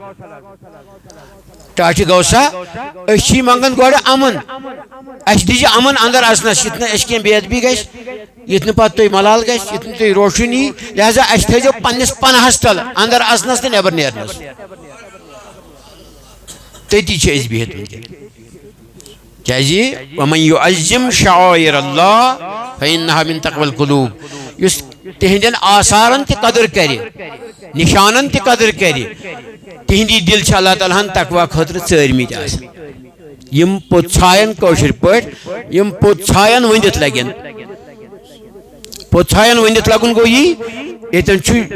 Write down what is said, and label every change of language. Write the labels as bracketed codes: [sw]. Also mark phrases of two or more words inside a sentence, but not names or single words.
[ks] ٹاٹہِ غوثا أسۍ چھِ منگان گۄڈٕ امن اَسہِ دیٖزِ امن اندر اژنس یِتھ نہٕ اَسہِ کینٛہہ بے ادبی گژھِ یِتھ نہٕ پتہٕ تُہۍ ملال گژھِ یِتھ نہٕ تُہۍ روشن یی لہذا اَسہِ تھٲیزیو پننس پناہس تل اندر اژنس تہٕ نٮ۪بر نیرنس تٔتی چھِ أسۍ بِہِتھ وٕنکٮ۪ن کیازِ [ar] ومن یعظم شعائر اللہ فإنها من تقوى القلوب [ks] یُس تِہنٛدٮ۪ن آثارن تہِ قدر کرِ نشانن تہِ قدر کرِ تِہنٛدی دل چھِ اللہ تعالیٰ ہن تقوا خٲطرٕ ژٲرمٕتۍ آسان یِم پوٚت ژھایَن کٲشِر پٲٹھۍ یِم پوٚت ژھایَن ؤنِتھ لگن پوٚت ژھایَن ؤنِتھ لگُن گوٚو یی ییٚتٮ۪ن چھُ